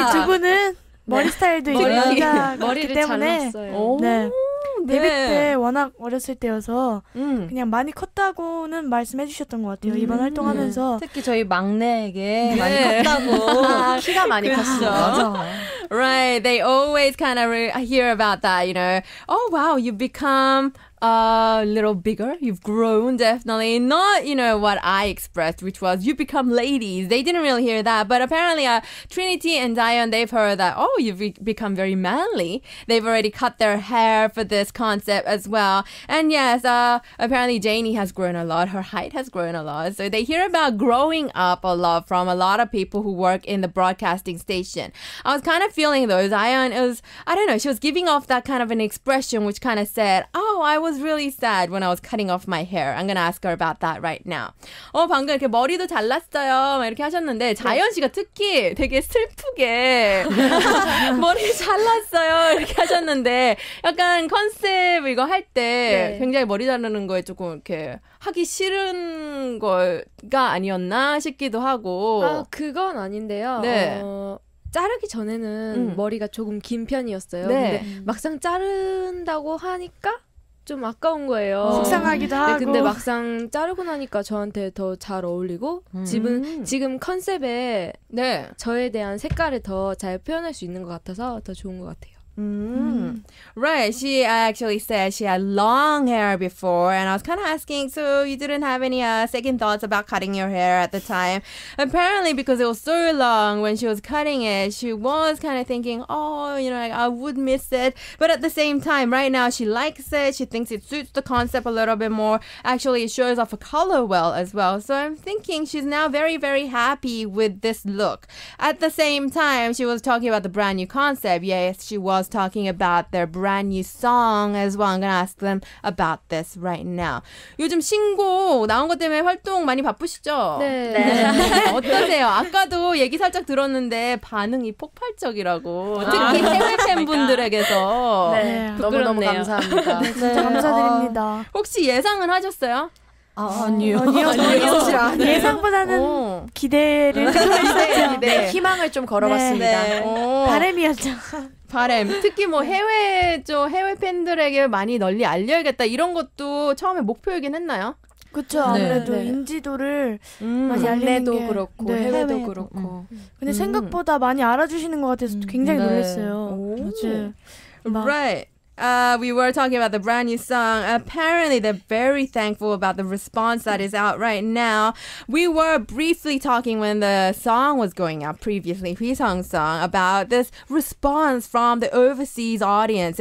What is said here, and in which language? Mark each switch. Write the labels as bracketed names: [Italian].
[Korean] 여기 두 분은 머리 스타일도 이제 남자기 머리를 때문에 잘랐어요. 네. 네. 데뷔 때 워낙 어렸을 때여서 그냥 많이 컸다고는 말씀해 주셨던 것 같아요. 이번 활동하면서. 특히 저희 막내에게 많이 컸다고. 키가 많이 컸어요. 맞아. [English] Right. They always kind of hear about that, you know. Oh, wow, you've become a little bigger. You've grown, definitely. Not, you know, what I expressed, which was you become ladies. They didn't really hear that. But apparently, Trinity and Dion, they've heard that, oh, you've become very manly. They've already cut their hair for this concept as well. And yes, apparently Janie has grown a lot. Her height has grown a lot. So they hear about growing up a lot from a lot of people who work in the broadcasting station. I was kind of feeling though, Zion was, I don't know, she was giving off that kind of an expression which kind of said, oh, I was really sad when I was cutting off my hair. I'm going to ask her about that right now. [Korean] 방금 이렇게 머리도 잘랐어요. 막 이렇게 하셨는데 자연 씨가 특히 되게 슬프게 머리 잘랐어요. 이렇게 하셨는데 약간 컨셉 이거 할 때 굉장히 머리 자르는 거에 조금 이렇게 하기 싫은 거가 아니었나 싶기도 하고. 아, 그건 아닌데요. 네. 자르기 전에는 머리가 조금 긴 편이었어요. 네. 근데 막상 자른다고 하니까 좀 아까운 거예요. 속상하기도 하고. 근데 막상 자르고 나니까 저한테 더 잘 어울리고 지금 컨셉에 저에 대한 색깔을 더 잘 표현할 수 있는 것 같아서 더 좋은 것 같아요. [English] Right. She actually said she had long hair before, and I was kind of asking, so you didn't have any second thoughts about cutting your hair at the time? Apparently, because it was so long when she was cutting it, she was kind of thinking, oh, you know, like, I would miss it. But at the same time, right now, she likes it. She thinks it suits the concept a little bit more. Actually, it shows off a color well as well. So I'm thinking she's now very, very happy with this look. At the same time, she was talking about the brand new concept. Yes, she was talking about their brand new song as well. I'm going to ask them about this right now. [Korean] 요즘 신곡 나온 것 때문에 활동 많이 바쁘시죠? 네. 어떠세요? 아까도 얘기 살짝 들었는데 반응이 폭발적이라고. 특히 해외 팬분들에게서. 네. 너무너무 감사합니다. 네, 진짜 감사드립니다. 혹시 예상은 하셨어요? 아니요. 예상보다는 기대를 했었죠. 네, 희망을 좀 걸어봤습니다. 네. 바람이었죠. 바람. 특히 뭐 해외 팬들에게 많이 널리 알려야겠다. 이런 것도 처음에 목표이긴 했나요? 그렇죠. 아무래도 인지도를 많이 알리는 게 그렇고 해외도 그렇고. 근데 생각보다 많이 알아주시는 것 같아서 굉장히 놀랐어요. 맞아요. Right. [English] We were talking about the brand new song. Apparently, they're very thankful about the response that is out right now. We were briefly talking when the song was going out previously, Hui-sung's song, about this response from the overseas audience.